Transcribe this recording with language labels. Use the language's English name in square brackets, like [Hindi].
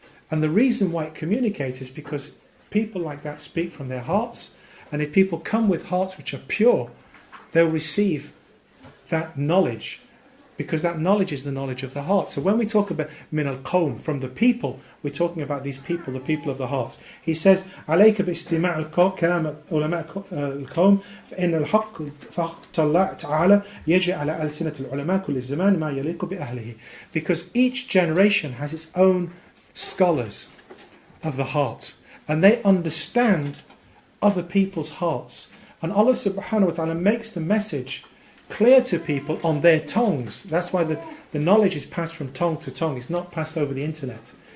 [English] And the reason why it communicates is because people like that speak from their hearts. And if people come with hearts which are pure, they'll receive that knowledge, because that knowledge is the knowledge of the heart. So when we talk about [Arabic] min al-qawm, [English] from the people, we're talking about these people, the people of the heart. [Arabic] He says, عليك باستماع كلام علماء القوم فإن الحق فقط الله تعالى يجعل على ألسنة العلماء كل الزمان ما يليق بأهله. [English] Because each generation has its own scholars of the heart, and they understand other people's hearts, and Allah subhanahu wa ta'ala makes the message clear to people on their tongues. That's why the knowledge is passed from tongue to tongue. It's not passed over the internet.